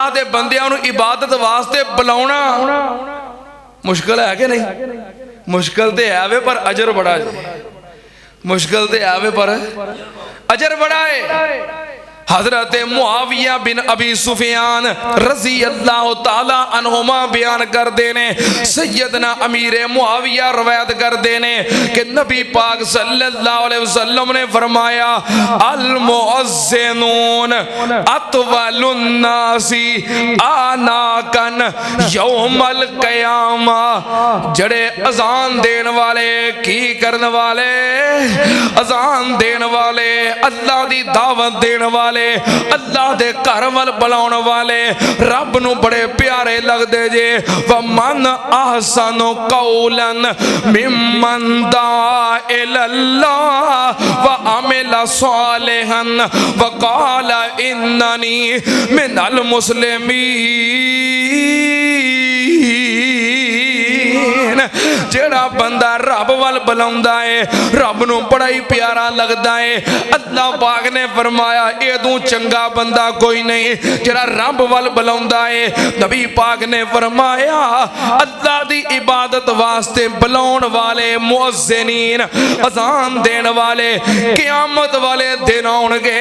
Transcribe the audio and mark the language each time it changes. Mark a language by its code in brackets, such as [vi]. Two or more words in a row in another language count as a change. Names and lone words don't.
[pa] دے بندیاں نوں عبادت واسطے بلاؤنا مشکل ہے کہ نہیں? مشکل تو ہے وے پر اجر بڑا ہے۔ مشکل تو ہے وے پر اجر بڑا ہے. حضرت معاویہ بن ابی سفیان [ar] رضي الله تعالى عنهما [pa] بیان کر دینے، سیدنا امیر معاویہ روایت کر دینے کہ نبی پاک [ar] صلى الله عليه وسلم [pa] نے فرمایا [ar] المؤذنون أطول الناس أعناقا يوم القيامة. [pa] جڑے اذان دین والے کی کرنے والے، اذان دین والے، اللہ دی دعوت دین والے، اللہ دے گھر ول بلاؤن والے رب نوں بڑے پیارے لگدے جے. [ar] ومن أحسن قولا ممن دعا إلى الله وعمل صالحا وقال إنني من المسلمين. [pa] جیڑا بندہ رب ول بلاؤندا ہے رب نوں بڑا ہی پیارا لگدا ہے. اللہ پاک نے فرمایا ایدوں چنگا بندہ کوئی نہیں جیڑا رب ول بلاؤندا ہے. نبی پاک نے فرمایا اللہ دی عبادت واسطے بلاؤن والے مؤذنین، اذان دین والے قیامت والے دن آؤنگے.